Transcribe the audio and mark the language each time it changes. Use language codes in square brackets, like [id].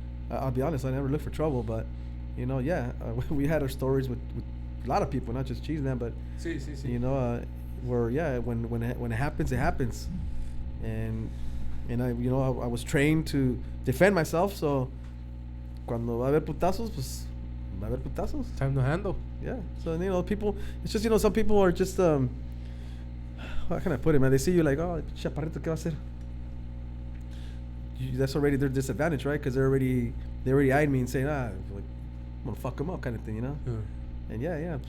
[en] I'll be honest, I never look for trouble. But you know, yeah, we had our stories with a lot of people, not just Cheese Man, but you know, where yeah, when it happens, it happens, and I, you know, I was trained to defend myself. [es] So cuando va a haber putazos, pues va a haber putazos. [en] Time to handle. Yeah. So you know, people. It's just, you know, some people are just how can I put it, man? They see you like, oh, [es] chaparrito, ¿qué va a hacer? [en] That's already their disadvantage, right? Because they already eyed me and saying, like, I'm gonna fuck them up, kind of thing, you know. Yeah. And yeah.